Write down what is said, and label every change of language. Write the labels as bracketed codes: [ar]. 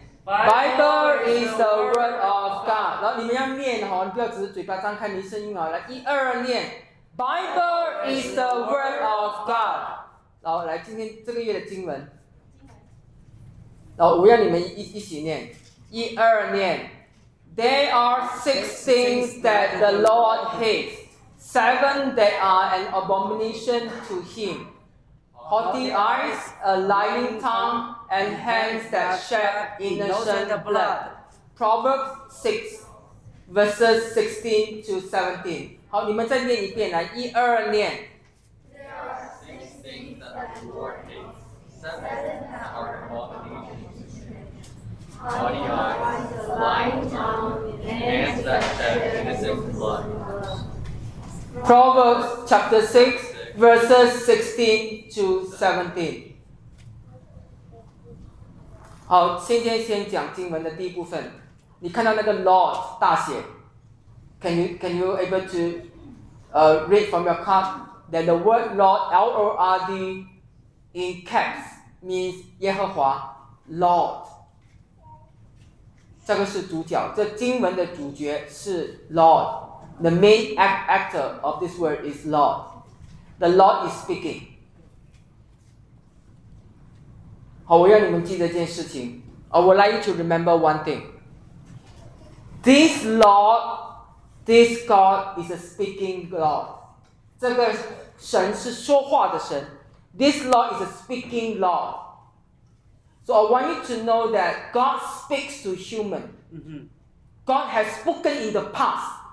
[en] ，Bible is the word of God， [zh] 然后你们要念哈，你不要只是嘴巴张开，你声音啊，来一二念 [en] ，Bible is the word of God。 [zh] 然后来今天这个月的经文，然后我要你们一起念，一二念 [en] ，There are six things that the Lord hates, seven that are an abomination to Him: haughty eyes, a lying tongue, and hands that shed innocent blood. Proverbs 6, verses 16 to 17. [zh] 好，你们再念一遍，来一二念。 [en] Lord hates seven are all the nations. Haughty eyes, lying tongue, and hands that shed innocent blood. Proverbs chapter 6, verses 16 to 17. [zh] 好，今天先讲经文的第一部分。你看到那个 [en] Lord [zh] 大写 [en] ，Can you able to read from your card? That the word Lord, L-O-R-D, in caps, means 耶和华 Lord. [zh] 这个是主角，这经文的主角是 Lord. [en] The main actor of this word is Lord. The Lord is speaking. [zh] 好，我要你们记得这件事情。 [en] I would like you to remember one thing. This Lord, this God is a speaking God. [zh] 这个神是说话的神 [en] This Lord is a speaking Lord. So I want you to know that God speaks to human. God has spoken in the past.